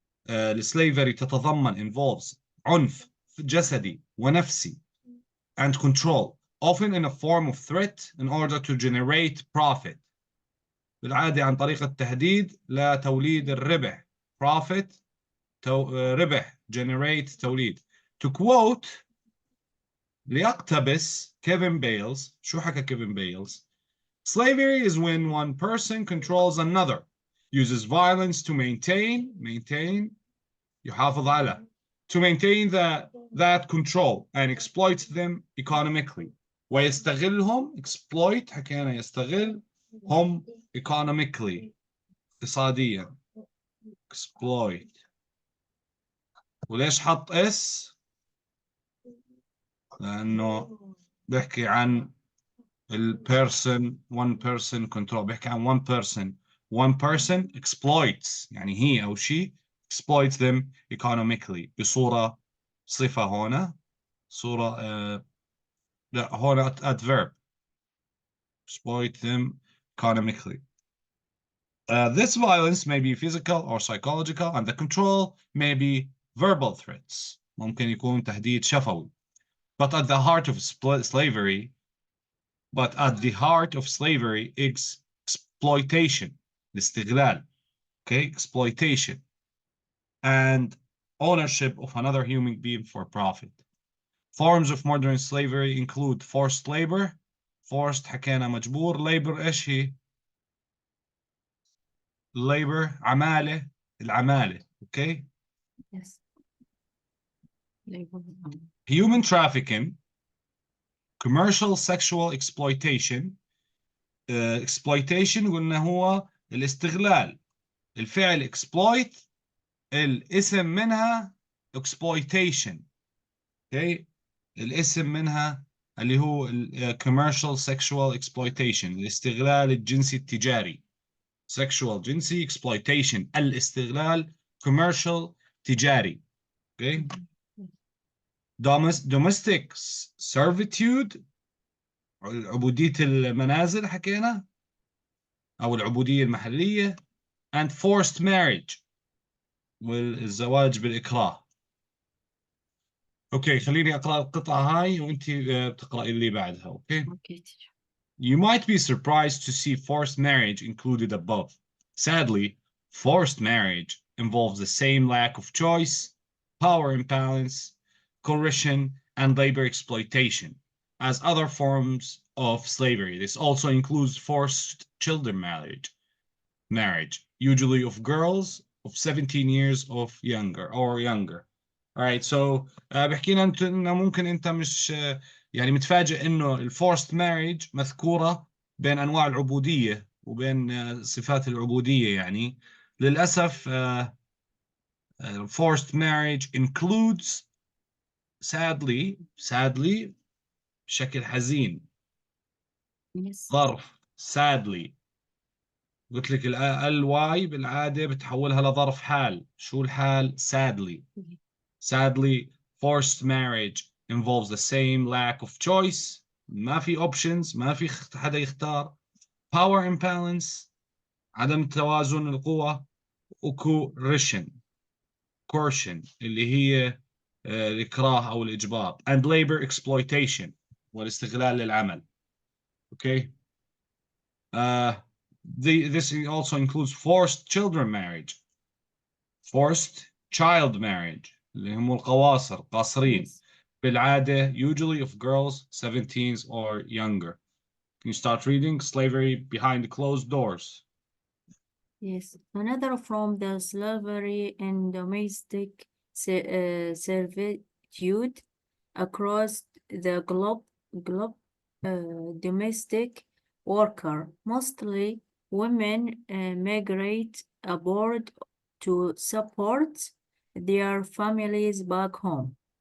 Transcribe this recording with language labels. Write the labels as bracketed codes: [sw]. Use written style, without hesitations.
[ar] السليفري تتضمن [en] involves [ar] عنف جسدي ونفسي [en] and control often in a form of threat in order to generate profit. [ar] بالعادة عن طريق التهديد لتوليد الربح. profit ربح generate توليد. [en] To quote ليقتبس Kevin Bales. [ar] شو حكى كيفن بيلز؟ [en] Slavery is when one person controls another, uses violence to maintain [ar] يحافظ على [en] to maintain that control and exploits them economically. [ar] ويستغلهم exploit حكينا يستغل هم economically اقتصاديا exploit. وليش حط اس؟ لأنه بيحكي عن البيرسون [en] one person control. [ar] بيحكي عن [en] one person exploits [ar] يعني هي أو [en] she exploits them economically [ar] بصورة صفة هنا صورة لا هنا adverb [en] exploit them economically. This violence may be physical or psychological and the control may be verbal threats. [ar] ممكن يكون تهديد شفوي. [en] But at the heart of slavery is exploitation الاستغلال. Okay, exploitation and ownership of another human being for profit. Forms of modern slavery include forced labor. [ar] Forced حكينا مجبور. Labor إيش هي؟ labor عمالة العمالة. [en] Okay. Yes. Human trafficking, commercial sexual exploitation. [ar] exploitation قلنا هو الاستغلال. الفعل exploit الاسم منها exploitation. [en] Okay. [ar] الاسم منها اللي هو [en] commercial sexual exploitation [ar] الاستغلال الجنسي التجاري. sexual جنسي exploitation الاستغلال commercial تجاري. [en] Okay. domestic servitude [ar] عبودية المنازل حكينا أو العبودية المحلية [en] and forced marriage [ar] والزواج بالإكراه. أوكي خليني أقرأ القطعة هاي وأنت بتقرأي اللي بعدها. أوكي. [en] You might be surprised to see forced marriage included above. Sadly, forced marriage involves the same lack of choice, power imbalance, coercion, and labor exploitation as other forms of slavery. This also includes forced children marriage, usually of girls of 17 years of younger. All right, so [ar] بحكينا انه ممكن انت مش يعني متفاجئ انه الفورست ماريج مذكورة بين انواع العبودية وبين صفات العبودية. يعني للأسف [en] forced marriage includes sadly [ar] بشكل حزين ظرف sadly. قلت لك الواي بالعادة بتحولها لظرف حال. شو الحال؟ sadly. [en] Sadly, forced marriage involves the same lack of choice. [ar] ما في options. ما في حدا يختار. [en] Power imbalance. [ar] عدم توازن القوى. coercion اللي هي الإكراه أو الإجبار. [en] And labor exploitation [ar] والاستغلال للعمل. [en] Okay. This also includes forced children marriage. Forced child marriage [ar] اللي هم القواصر قاصرين. [en] Yes. بالعادة usually of girls 17s or younger. Can you start reading? Slavery behind closed doors. Yes. Another from the slavery and domestic servitude across the globe, domestic worker, mostly women, migrate abroad to support their families back home.